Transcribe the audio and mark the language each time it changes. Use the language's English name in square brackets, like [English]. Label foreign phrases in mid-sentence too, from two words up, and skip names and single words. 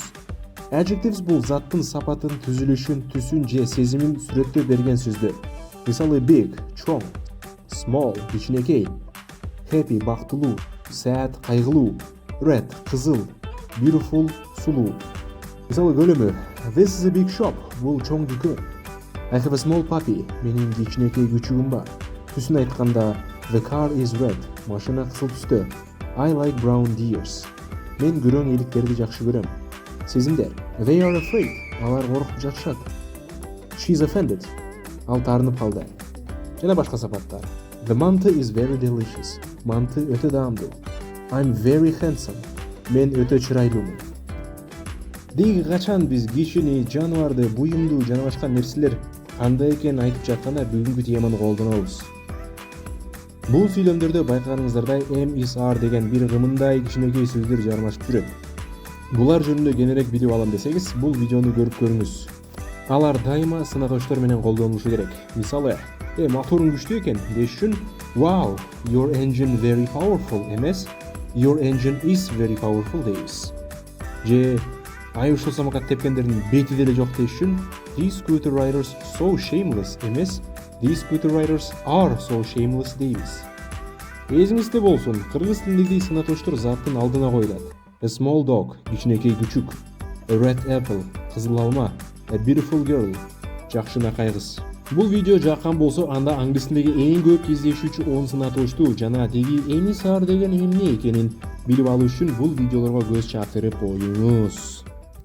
[Kyrgyz] Adjectives бул заттын сапатын, түзүлүшүн, түсүн же сезимин сүрөттөй берген сөздөр. Мисалы big, чоң, small, кичинекей, happy, бактылуу, sad, кайгылуу, red, кызыл, beautiful, сулуу. Мисалы көлөмү [English] this is a big shop, [Kyrgyz] бул чоң дүкөн. [English] I have a small puppy, [Kyrgyz] менин кичинекей күчүгүм бар. Түсүн айтканда [English] the car is red, [Kyrgyz] машина кызыл түстө. [English] I like brown deers. [Kyrgyz] Мен күрөң эликтерди жакшы көрөм. [English] Сезимдер they are afraid, [Kyrgyz] алар коркуп жатышат. [English] She's offended, [Kyrgyz] ал таарынып калды. Жана башка сапаттар. [English] The manты is very delicious, [Kyrgyz] манты өтө даамдуу. [English] I'm very handsome, [Kyrgyz] мен өтө чырайлуумун. Деги качан биз кишини, жаныбарды, буюмду жана башка нерселер кандай экенин айтып жатканда бүгүнкү теманы колдонобуз. Бул сүйлөмдөрдө байкаганыңыздардай [English] am is are [Kyrgyz] деген бир кымындай кичинекей сөздөр жармашып жүрөт. Булар жөнүндө кененирээк билип алам десеңиз, бул видеону көрүп көрүңүз. Алар дайыма сын-атоочтор менен колдонулушу керек. Мисалы, моторуң күчтүү экен деш үчүн [English] wow, your engine very powerful эмес, your engine is very powerful дейбиз. [Kyrgyz] Же ай ушул самокат тепкендердин бети деле жок деш үчүн [English] these scooter riders so shameless [Kyrgyz] эмес, [English] these scooter riders are so shameless [Kyrgyz] дейбиз. Эсиңизде болсун, кыргыз тилиндеги сын-атоочтор заттын алдына коюлат. [English] A small dog, [Kyrgyz] кичинекей күчүк. [English] A red apple, [Kyrgyz] кызыл алма. [English] A beautiful girl, [Kyrgyz] жакшынакай кыз. Бул видео жаккан болсо, анда англис тилиндеги эң көп кездешүүчү 10 сын-атоочту жана деги эми саар деген эмне экенин билип алуу үчүн бул видеолорго көз чаптырып коюңуз.